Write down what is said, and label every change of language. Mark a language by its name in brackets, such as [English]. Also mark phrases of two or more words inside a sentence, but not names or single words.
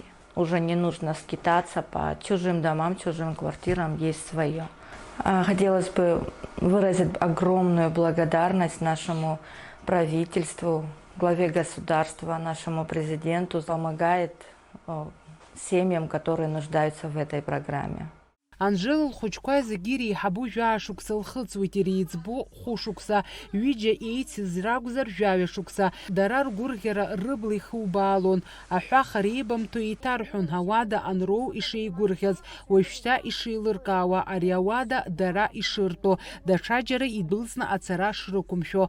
[Russian] Уже не нужно скитаться по чужим домам, чужим квартирам, есть свое. Хотелось бы выразить огромную благодарность нашему правительству, главе государства, нашему президенту. Помогает семьям, которые нуждаются в этой программе. [Abkhazian] Анжела лхәыҷқәа зегьы иреиҳабу жәашықәса лхыҵуеит, иреиҵбу хәышықәса, ҩыџьа еицыз ракәзар жәаҩашықәса. Дара ргәырӷьара рыбла ихубаалон, аҳәаха реибамҭо еиҭарҳәон ауада анроу ишеигәырӷьаз, уажәшьҭа ишеилыркаауа, ари ауада дара ишыртәо, даҽаџьара идәылҵны ацара шрықәымшәо.